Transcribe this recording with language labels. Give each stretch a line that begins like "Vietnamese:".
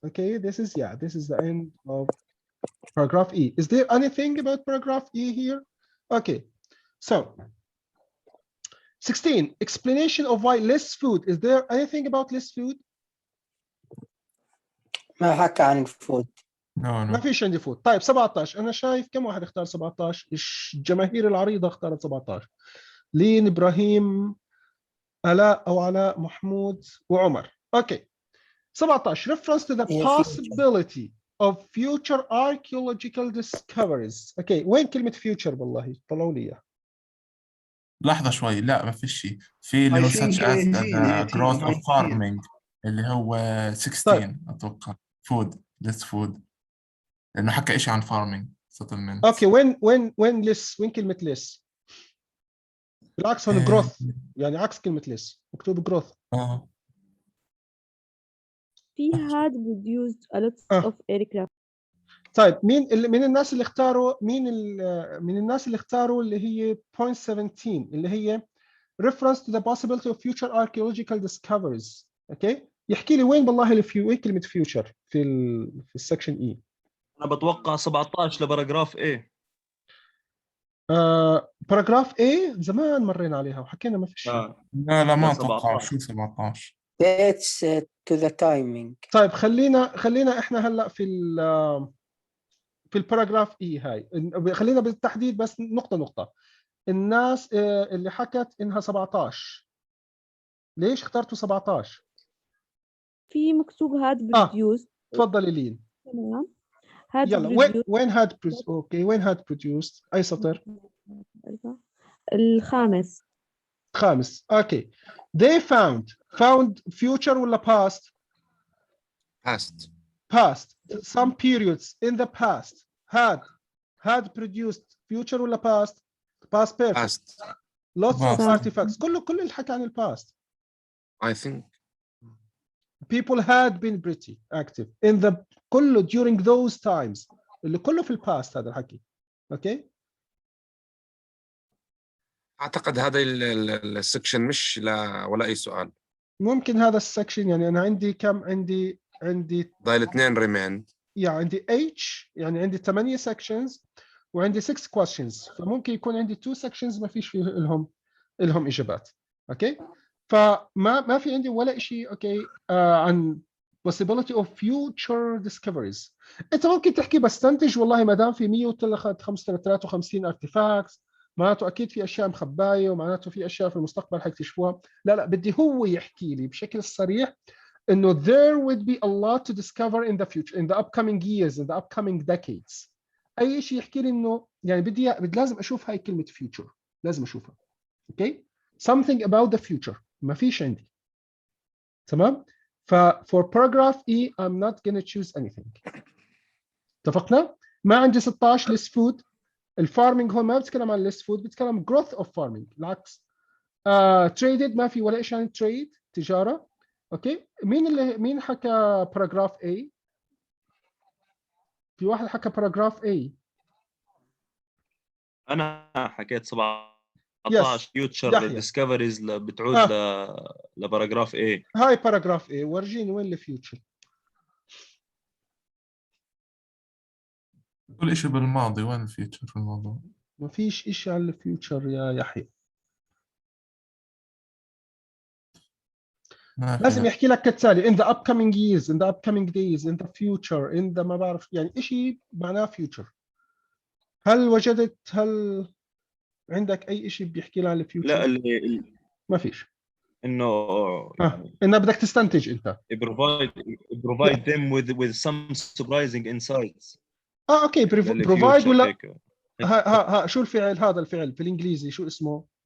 English: Okay, this is the end of paragraph E. Is there anything about paragraph E here? Okay, so 16, explanation of why less food. Is there anything about less food?
Arabic: ما حكى عن الفود. ما فيش عندي فود. طيب 17 أنا شايف كم واحد اختار 17؟ الجماهير العريضة اختارت 17. لين، إبراهيم، آلاء أو علاء، محمود وعمر.
English: Okay. 17 reference to the possibility of future archaeological discoveries. Okay.
Arabic: وين كلمة future والله؟ طلعوا لي إياه. لحظة شوي، لا ما فيش شيء. في اللي هو such as the growth of farming اللي هو 16 أتوقع food less food لأنه حكى إشي عن farming settlements.
English: Okay.
Arabic: when less؟ وين كلمة less؟ بالعكس هون growth يعني عكس كلمة less مكتوب growth.
English: He had produced a lot of aircraft.
Arabic: طيب مين الناس اللي اختاروا من الناس اللي اختاروا اللي هي point 17 اللي هي reference to the possibility of future archaeological discoveries. اوكي يحكي لي وين بالله وين كلمة future في السكشن E. انا بتوقع 17 لباراجراف A. باراجراف A زمان مرينا عليها وحكينا ما فيش. لا ما اتوقع. شو 17
English: That's to the timing.
Arabic: طيب خلينا احنا هلا في الباراجراف E هاي. خلينا بالتحديد بس نقطة. الناس اللي حكت انها 17 ليش اخترتوا 17؟ في مكتوب had produced. تفضلي لين. تمام. يلا وين had produced؟ اوكي وين had produced؟ اي سطر؟ الخامس.
English: Okay. They found future ولا past؟ Past. past, some periods in the past had produced future ولا past perfect. Past. Lots of Past. artifacts.
Arabic: كل الحكي عن past.
English: I think. People had been pretty active in the كله during those times.
Arabic: اللي كله في past هذا الحكي.
English: Okay.
Arabic: أعتقد هذا السكشن مش ولا أي سؤال. ممكن هذا السكشن يعني أنا عندي كم عندي ضايل 2 remain. يعني عندي H يعني عندي 8 sections وعندي 6 questions فممكن يكون عندي 2 sections ما فيش فيه لهم إجابات. أوكي فما في عندي ولا شيء أوكي عن possibility of future discoveries. أنت ممكن تحكي بستنتج والله ما دام في 153 artifacts معناته أكيد في أشياء مخباية ومعناته في أشياء في المستقبل حيكتشفوها.
English: لا بدي هو يحكي لي بشكل صريح إنه there would be a lot to discover in the future, in the upcoming years, in the upcoming decades.
Arabic: أي شيء يحكي لي إنه يعني بدي لازم أشوف هاي كلمة future، لازم أشوفها.
English: Okay? Something about the future ما فيش عندي. تمام؟ for paragraph E I'm not gonna choose anything.
Arabic: اتفقنا؟ ما عندي 16 list food. الفارمينج هون ما بتكلم عن list food، بتكلم growth of farming. العكس. traded ما في ولا شيء عن trade تجارة. اوكي مين حكى باراجراف A؟ في واحد حكى باراجراف A. انا حكيت 17 فيوتشر ديسكفريز بتعود لباراجراف A. هاي باراجراف A ورجيني وين الفيوتشر. كل شيء بالماضي، وين الفيوتشر في الموضوع؟ ما فيش شيء عن الفيوتشر يا يحيى. لازم يحكي لك كالتالي in the upcoming years, in the upcoming days, in the future, in the ما بعرف يعني شيء معناه future. هل عندك أي شيء بيحكي لنا عن الفيوتشر؟ لا ما فيش. إنه إنه بدك تستنتج أنت.
English: provide them with some surprising insights.
Arabic: أوكي provide ولا ها شو الفعل هذا الفعل في الإنجليزي شو اسمه؟